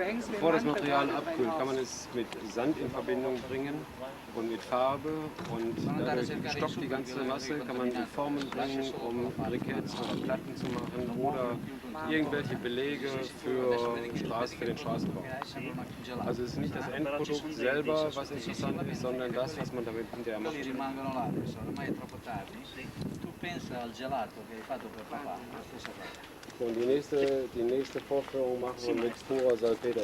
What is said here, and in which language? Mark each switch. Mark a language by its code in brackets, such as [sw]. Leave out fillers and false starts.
[de] Bevor das Material abkühlt, kann man es mit Sand in Verbindung bringen und mit Farbe und dadurch stockt die ganze Masse, kann man in Formen bringen, um Briketts oder Platten zu machen oder irgendwelche Belege für den Straßenbau. Also es ist nicht das Endprodukt selber, was interessant ist, sondern das, was man damit hinterher macht. [it] rimangono là adesso, ormai è troppo tardi. Tu pensa al gelato che hai fatto per papà, la stessa cosa. [de] Und die nächste Vorführung machen wir mit purer Salpeter.